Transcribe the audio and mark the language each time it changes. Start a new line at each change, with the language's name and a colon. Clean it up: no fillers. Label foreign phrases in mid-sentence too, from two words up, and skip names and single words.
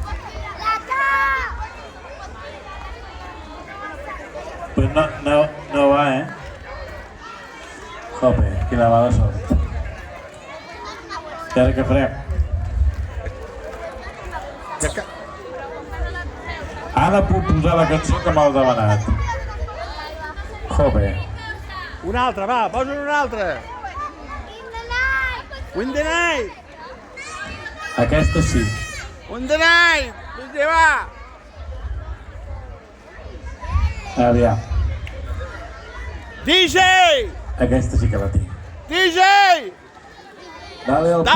Catalan: Pues no va, Jope, quina mala sort. I ara què farem? Ara puc posar la cançó que m'heu demanat. Jope. Una altra, va, posa una altra. Win the night. Aquesta sí. Win the night. Vinga, va. Aviam. DJ. Aquesta sí que la tinc. DJ.
Spanish: Dale al